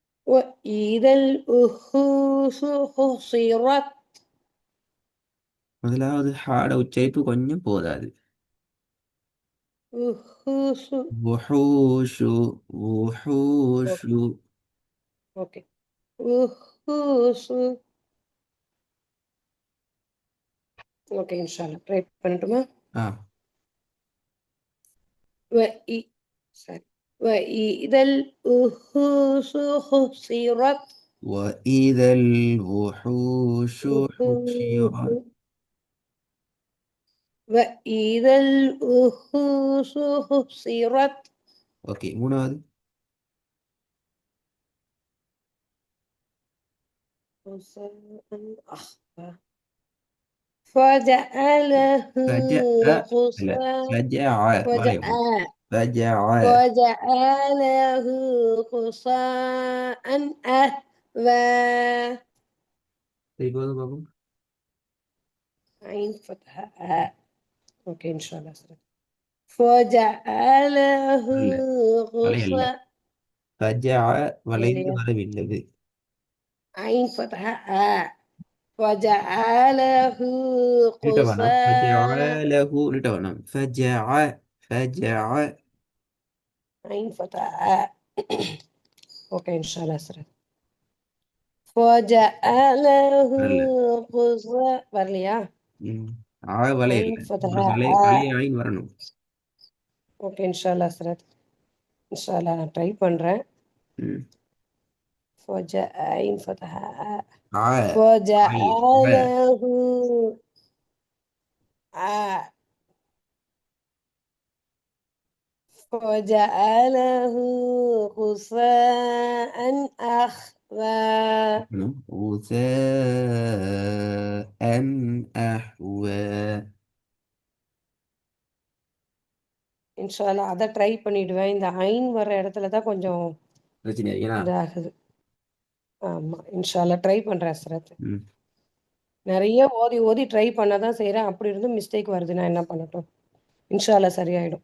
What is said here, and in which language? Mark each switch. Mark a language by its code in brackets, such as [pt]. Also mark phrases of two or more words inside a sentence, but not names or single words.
[ar] وإذا الوحوش حصرت. [ta] முதலாவது ஹாட உச்சரிப்பு கொஞ்சம் போதாது. [ar] وحوش. وحوش وحوش. ஓகே. وحوش. [ta] ஓகே இன்ஷால்லா ட்ரை பண்ணட்டுமா? ஆ [ar] وإ sorry. وإذا الوحوش حصرت. وإذا الوحوش حشرت. وإذا الوحوش حصرت. [ta] ஓகே மூணாவது. [ar] أخفى. فجعله فجأ لا غثاء. فجع فجع ولا فجع. فجعله غثاء أهوى. طيب هذا بابا. عين فتحة أوكي إن شاء الله سر. فجعله [ta] இல்ல வளைய இல்ல. [ar] غثاء. فجع வளைந்து [ta] இல்லையா? வரவில்லை. [ar] عين فتحة فجعله [ta] நீட்ட வேணாம். [ar] غثاء. [ta] فجعله நீட்ட வேணாம். [ar] فجع فجع. عين فتحة أوكي إن شاء الله سر. فجعله [ta] வரல. غثاء வரலையா? ம். வளைய [ar] عين [ta] இல்ல. ஒரு [ar] فتحة [ta] வளைய ஐன் வரணும். ஓகே [ar] إن شاء الله [ta] சரத். [ar] إن شاء الله [ta] நான் ட்ரை பண்றேன். ம். [ar] عين فتحة ஆ ஐ فجعله فجعله غثاء أحوى. غثاء أحوى. إن شاء الله [ta] அதை ட்ரை பண்ணிடுவேன். இந்த ஐன் வர இடத்துல தான் கொஞ்சம் பிரச்சனை ஏன்னா இதாகுது. ஆமா [ar] إن شاء الله [ta] ட்ரை பண்றேன் சரத். ம். நிறைய ஓதி ஓதி ட்ரை பண்ணதான் செய்யறேன். அப்படி இருந்தும் மிஸ்டேக் வருது. நான் என்ன பண்ணட்டும்? [ar] إن شاء الله [ta] சரியாயிடும்.